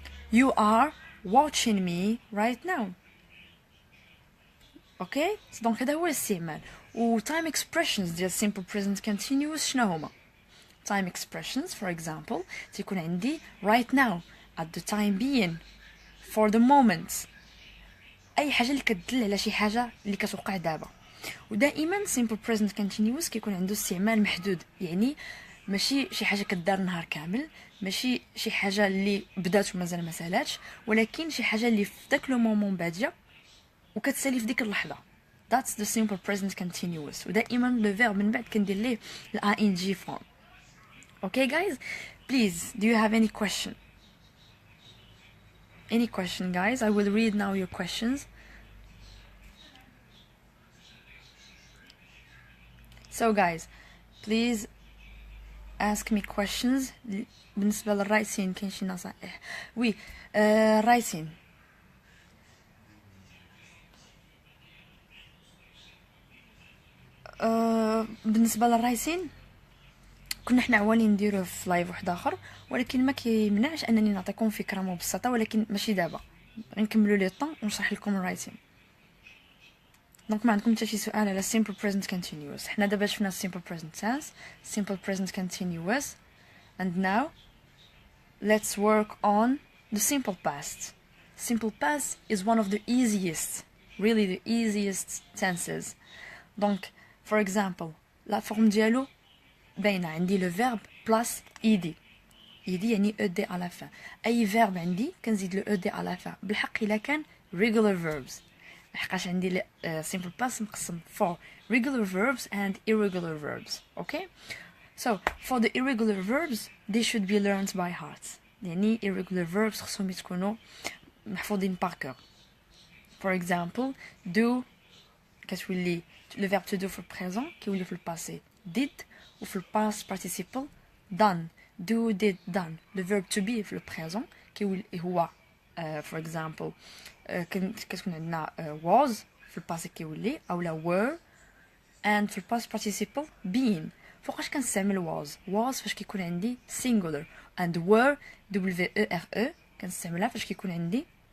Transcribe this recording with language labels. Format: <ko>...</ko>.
<en>You are watching me right now.</en> <ar>اوكي دونك هذا هو الاستعمال. و</ar> <en>time expressions</en> <ar>ديال simple present continuous شنو هما؟ time expressions for example تيكون عندي</ar> <en>right now, at the time being, for the moment,</en> <ar>اي حاجه اللي كتدل على شي حاجه اللي كتوقع دابا. ودائما simple present continuous كيكون عنده استعمال محدود، يعني ماشي شي حاجه كدار نهار كامل، ماشي شي حاجه اللي بدات ومازال ما سالاتش، ولكن شي حاجه اللي في داك لو مومون باديه وكتسالي في ديك اللحظه.</ar> <en>That's the simple present continuous.</en> <ar>ودائما لو فيرب من بعد كندير ليه ing form.</ar> <en>Okay guys, please, do you have any question? Any question guys? I will read now your questions. So guys, please ask me questions.</en> <ar>بالنسبة للرايسين كاين شي نصائح؟ وي رايسين بالنسبة للرايسين كنا حنا عوانين نديروه في لايف واحد اخر، ولكن ما كيمنعش انني نعطيكم فكره مبسطه، ولكن ماشي دابا، غنكملوا لي طون ونشرح لكم الرايتين. دونك ما عندكم حتى شي سؤال على simple present continuous. حنا دابا شفنا</ar> <en>simple present tense, simple present continuous, and now let's work on the simple past. Simple past is one of the easiest, really the easiest tenses.</en> <ar>Donc</ar> <en>for example</en> <fr>la forme</fr> <ar>ديالو باينه عندي لو فيرب بلاس ايدي يعني او دي على فان. اي فيرب عندي كنزيد لو او دي على فان بالحق الا كان</ar> <en>regular verbs،</en> <ar>لحقاش عندي simple past مقسم</ar> <en>for regular verbs and irregular verbs. Okay, so for the irregular verbs they should be learned by heart،</en> <ar>يعني irregular verbs خصهم يكونوا محفوظين</ar> <fr>par cœur.</fr> <en>for example</en> <ar>do كتولي le verbe to do في البريزون كيولي في الباسي did و في الباست participle done</ar> <en>do did done</en> <fr>le verbe</fr> <ar>to be في البريزون كيولي هو for example كتكون عندنا was في الباسي كيولي اولا were and في الباست participle been فوقاش كنستعمل was فاش كيكون عندي singular and were were كنستعملها فاش كيكون عندي</ar>